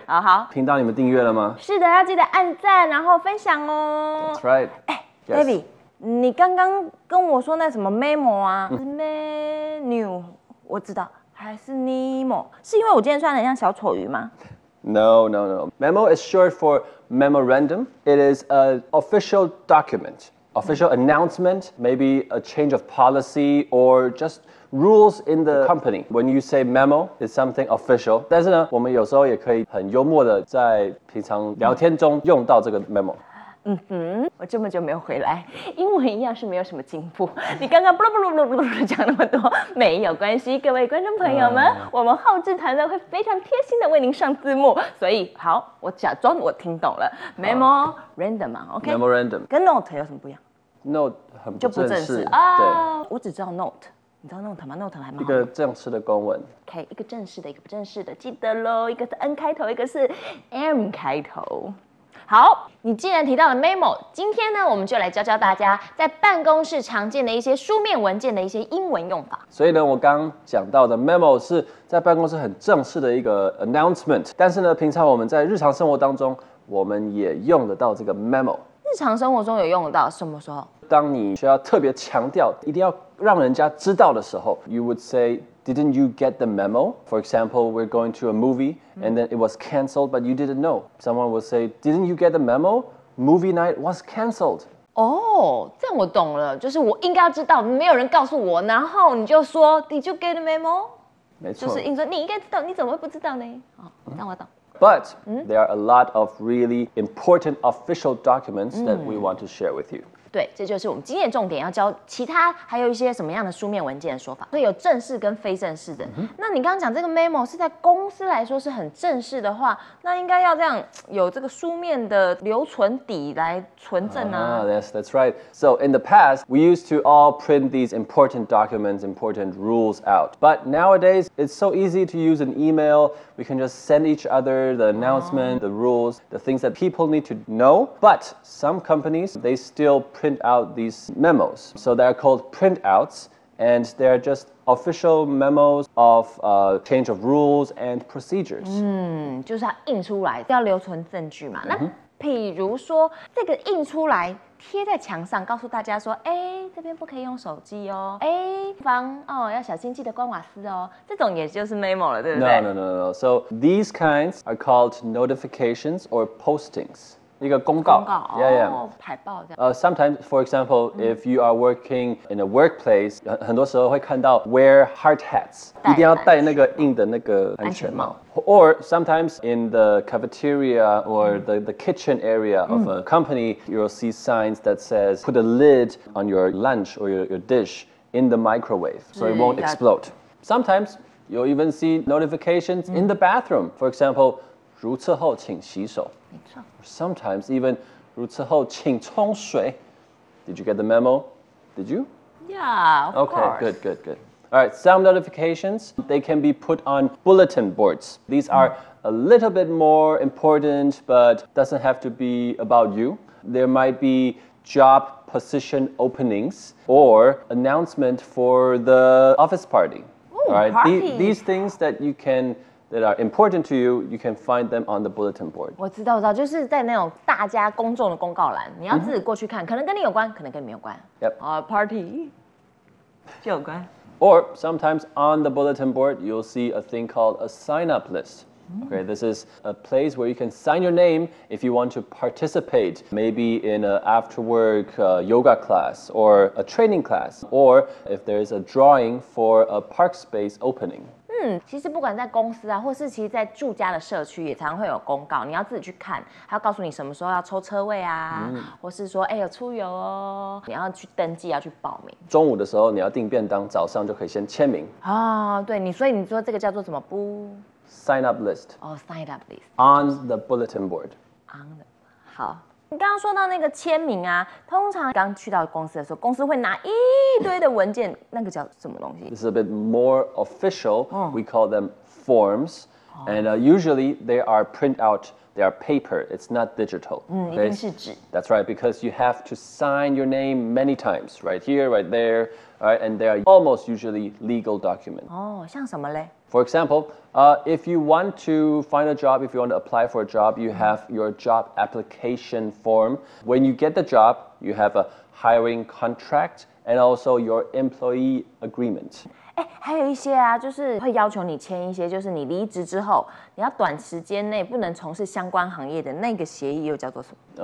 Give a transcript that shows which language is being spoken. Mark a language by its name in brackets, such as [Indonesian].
[Chinese] 好好，频道你们订阅了吗？是的，要记得按赞，然后分享哦。 [English] That's right。 [Chinese] 哎 ，Baby， 你刚刚跟我说那什么 memo 啊？是 menu， 我知道。还是 Nemo， 是因为我今天穿得很像小丑鱼吗 [English] ？No. Memo is short for memorandum. It is an official document, official announcement, maybe a change of policy or just rules in the company. When you say memo, it's something official. [Chinese] 但是呢，我们有时候也可以很幽默的在平常聊天中用到这个 memo。嗯哼，我这么久没有回来，英文一样是没有什么进步。你刚刚不噜不噜不噜不噜讲那么多，没有关系，各位观众朋友们，我们浩志团队会非常贴心的为您上字幕，所以好，我假装我听懂了。 [English] Memo random 啊 ，OK。 Memo random [Chinese] 跟 note 有什么不一样？Note 很不正式啊、对，我只知道 note。你知道 note 吗 ？note 还蛮好一个正式的公文。 OK， 一个正式的，一个不正式的，记得咯，一个是 N 开头，一个是 M 开头。好，你既然提到了 memo， 今天呢，我们就来教教大家在办公室常见的一些书面文件的一些英文用法。所以呢，我刚刚讲到的 memo 是在办公室很正式的一个 announcement， 但是呢，平常我们在日常生活当中，我们也用得到这个 memo。日常生活中有用得到，什么时候？当你需要特别强调，一定要让人家知道的时候 ， [English] you would say。 Didn't you get the memo? For example, we're going to a movie, and then it was cancelled, but you didn't know. Someone will say, "Didn't you get the memo? Movie night was cancelled." [Chinese] Oh, 这样我懂了，就是我应该要知道，没有人告诉我，然后你就说 [English] "Did you get the memo?" [Chinese] 没错，就是应说你应该知道，你怎么会不知道呢？哦，让我懂。 [English] But there are a lot of really important official documents that we want to share with you. [Chinese] 对，这就是我们今天的重点，要教其他还有一些什么样的书面文件的说法。所以有正式跟非正式的。那你刚刚讲这个 memo 是在公司来说是很正式的话，那应该要这样有这个书面的留存底来存证啊。 [English] That's right. So in the past, we used to all print these important documents, important rules out. But nowadays, it's so easy to use an email. We can just send each other the announcement, the rules, the things that people need to know. But some companies, they still print out these memos. So they're called printouts, and they're just official memos of change of rules and procedures. [Chinese] 嗯，就是要印出来，要留存证据嘛。那譬如说，这个印出来贴在墙上，告诉大家说，哎，这边不可以用手机哦，哎，房哦要小心，记得关瓦斯哦。这种也就是 memo 了，对不对 [English] ？No. So these kinds are called notifications or postings. [Chinese] 一个公告，公告 [English] yeah. [Chinese] 海报这样。 [English] Sometimes, for example, if you are working in a workplace, [Chinese] 很多时候会看到 [English] wear hard hats, [Chinese] 一定要戴那个硬的那个安全帽。 [English] Or sometimes in the cafeteria or the kitchen area of a company, you'll see signs that says put a lid on your lunch or your dish in the microwave so it won't explode. Sometimes you'll even see notifications in the bathroom. For example, [Chinese] 如厕后请洗手。 [English] Sometimes even [Chinese] 如厕后请冲水 [English] Did you get the memo? Did you? Yeah, of course. Okay, good. All right, some notifications, they can be put on bulletin boards. These are a little bit more important, but doesn't have to be about you. There might be job position openings or announcement for the office party. Ooh, all right, party. These things that you canThat are important to you, you can find them on the bulletin board. [Chinese] 我知道，我知道，就是在那种大家公众的公告栏，你要自己过去看， mm-hmm. 可能跟你有关，可能跟你没有关。 [English] Yep. [Chinese] Party 就有关。 [English] Or sometimes on the bulletin board, you'll see a thing called a sign-up list. Okay, this is a place where you can sign your name if you want to participate, maybe in an after-work yoga class or a training class, or if there is a drawing for a park space opening. [Chinese] 其实不管在公司啊，或是其实在住家的社区，也常常会有公告，你要自己去看，他告诉你什么时候要抽车位啊，或是说哎有出游哦，你要去登记，要去报名。中午的时候你要订便当，早上就可以先签名。哦，对，你所以你说这个叫做什么？不 [English] ，sign up list。哦 ，sign up list。 On the bulletin board。 On the， 好。 [Chinese] 你刚刚说到那个签名啊，通常刚去到公司的时候，公司会拿一堆的文件，那个叫什么东西？ [English] This is a bit more official. We call them forms. And usually they are print out, they are paper. It's not digital. [Chinese] 一定是纸。 [English] That's right, because you have to sign your name many times. Right here, right there. Right, and they are almost usually legal documents. [Chinese] 像什么嘞？ [English] For example, if you want to find a job, if you want to apply for a job, you have your job application form. When you get the job, you have a hiring contract and also your employee agreement. [Chinese] 还有一些啊，就是会要求你签一些，就是你离职之后，你要短时间内不能从事相关行业的那个协议又叫做什么？